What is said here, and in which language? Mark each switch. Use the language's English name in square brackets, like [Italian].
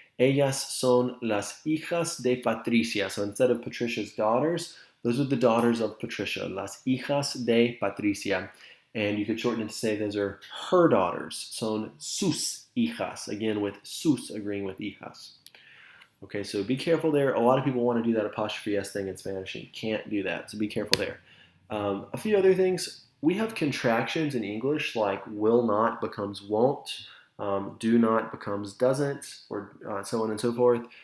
[Spanish] Ellas son las hijas de Patricia. [English] So instead of Patricia's daughters, those are the daughters of Patricia. [Spanish] Las hijas de Patricia. [English] And you could shorten it to say those are her daughters. [Spanish] Son sus hijas. [English] Again, with sus agreeing with hijas. Okay, so be careful there. A lot of people want to do that apostrophe S thing in Spanish, and you can't do that, so be careful there. A few other things. We have contractions in English, like will not becomes won't, do not becomes doesn't, or so on and so forth.